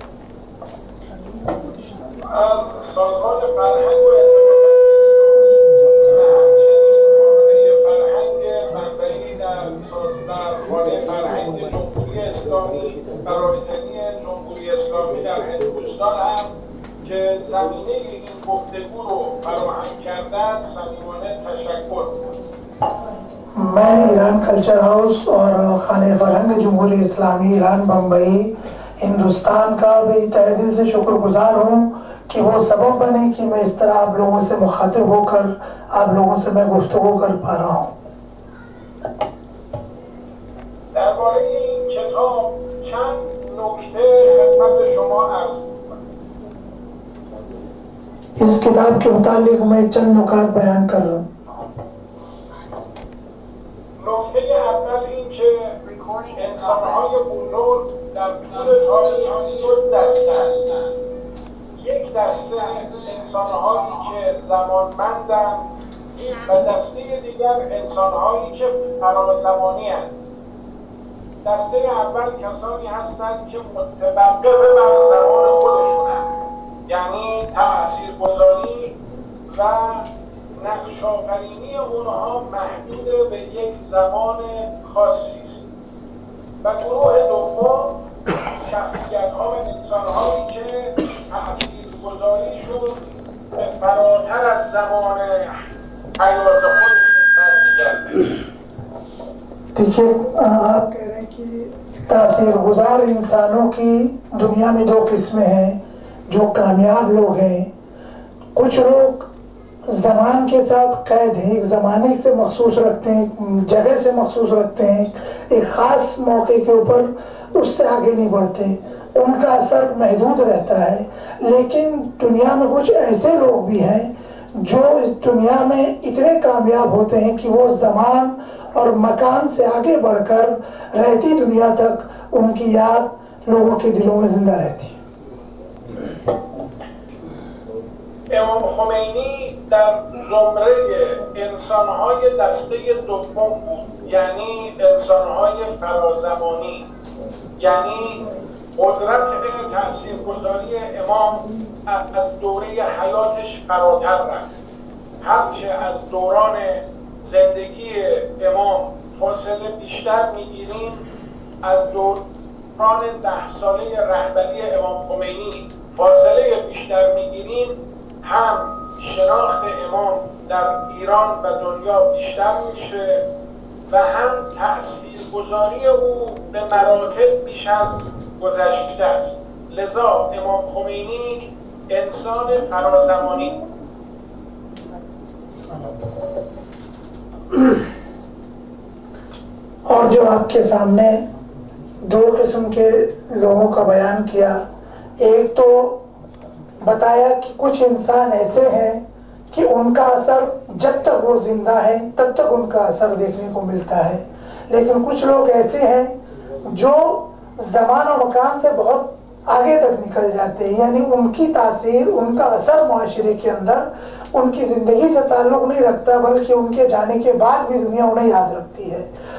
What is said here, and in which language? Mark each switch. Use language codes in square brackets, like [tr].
[fa] از سازمان فرهنگ و ارتباطات اسلامی و همچنین خانه فرهنگ منبعی در خانه فرهنگ جمهوری اسلامی برایزنی جمهوری اسلامی در هندوستان هم که زمینه این گفتگو رو فراهم کردن صمیمانه تشکر می‌کنم. [ur] میں ایران کلچر ہاؤس اور خانہ فرہنگ جمہوریہ اسلامی ایران بمبئی ہندوستان کا بھی تہہ دل سے شکر گزار ہوں کہ وہ سبب بنے کہ میں اس طرح آپ لوگوں سے مخاطب ہو کر آپ لوگوں سے میں گفتگو کر پا رہا ہوں. [fa] درباره این کتاب چند نکته خدمت شما عرض می‌کنم. [ur] اس کتاب کے متعلق میں چند نکات بیان کر رہا ہوں. [fa] نکته اول این که انسان‌های بزرگ در طول تاریخ دو دسته هستند. یک دسته انسان‌هایی که زمانمندند و دسته دیگر انسان‌هایی که فرازمانی هستند. دسته اول کسانی هستند که متوقف بر زمان خودشونند، یعنی تاثیرگذاری و نقش آفرینی اونها محدود به یک زمان خاصی است. و گروه دوم شخصیت‌ها و انسان‌هایی که تاثیرگذاریشون به فراتر از زمان حیات خودشون برمیگرده. [ur] دیکھیے آپ کہہ رہے ہیں کہ تاثیر گزار انسانوں کی دنیا میں دو قسمیں ہیں. جو کامیاب لوگ ہیں، کچھ لوگ زمان کے ساتھ قید ہیں، ایک زمانے سے مخصوص رکھتے ہیں، جگہ سے مخصوص رکھتے ہیں، ایک خاص موقع کے اوپر اس سے آگے نہیں بڑھتے، ان کا اثر محدود رہتا ہے. لیکن دنیا میں کچھ ایسے لوگ بھی ہیں جو اس دنیا میں اتنے کامیاب ہوتے ہیں کہ وہ زمان اور مکان سے آگے بڑھ کر رہتی دنیا تک ان کی یاد لوگوں کے دلوں میں زندہ رہتی ہے. [fa] امام خمینی در زمره انسان‌های دسته دوم بود، یعنی انسان‌های فرازمانی، یعنی قدرت تاثیرگذاری امام از دوره حیاتش فراتر رفت. هرچه از دوران زندگی امام فاصله بیشتر میگیریم، از دوران 10 ساله رهبری امام خمینی فاصله بیشتر میگیریم، هم شناخت امام در ایران و دنیا بیشتر میشه و هم تاثیرگذاری او به مراتب بیش از گذشته است. لذا امام خمینی انسان فرازمانی بود. [ur] اور جو آپ کے سامنے دو قسم کے لوگوں کا بیان کیا، ایک تو بتایا کہ کچھ انسان ایسے ہیں کہ ان کا اثر جب تک وہ زندہ ہے تب تک ان کا اثر دیکھنے کو ملتا ہے، لیکن کچھ لوگ ایسے ہیں جو زمان و مکان سے بہت آگے تک نکل جاتے ہیں، یعنی ان کی تاثیر، ان کا اثر معاشرے کے اندر ان کی زندگی سے تعلق نہیں رکھتا، بلکہ ان کے جانے کے بعد بھی دنیا انہیں یاد رکھتی ہے.